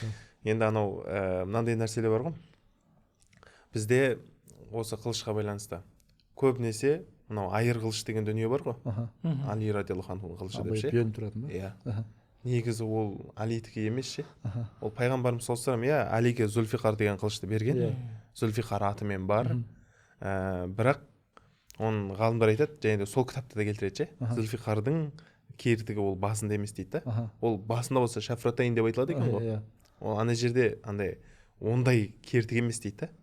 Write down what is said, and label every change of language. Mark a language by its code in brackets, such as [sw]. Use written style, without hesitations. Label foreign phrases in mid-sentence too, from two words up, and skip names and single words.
[kk] Енді анау мынандай нәрселер бар ғой. Бізде осы қылышқа байланысты көбінесе мынау айыр қылыш деген дүние бар ғой. Али [ar] رضي الله عنه [kk] қылышы деп ше. Бүйен тұратын ба? Иә. Негізі ол Алидікі емес ше. Ол пайғамбарымыз [ar] صلى الله عليه وسلم [kk] Алиге Зульфиқар деген қылышты берген. Зульфиқар атымен бар. Бірақ оның ғалымдар айтады, және де сол кітапта да келтіреді ше. Зульфиқардың кертігі ол басында емес дейді да. Ол басында болса шафратайын деп айтылады екен ғой. Ол ана жерде андай ондай кертік емес дейді да.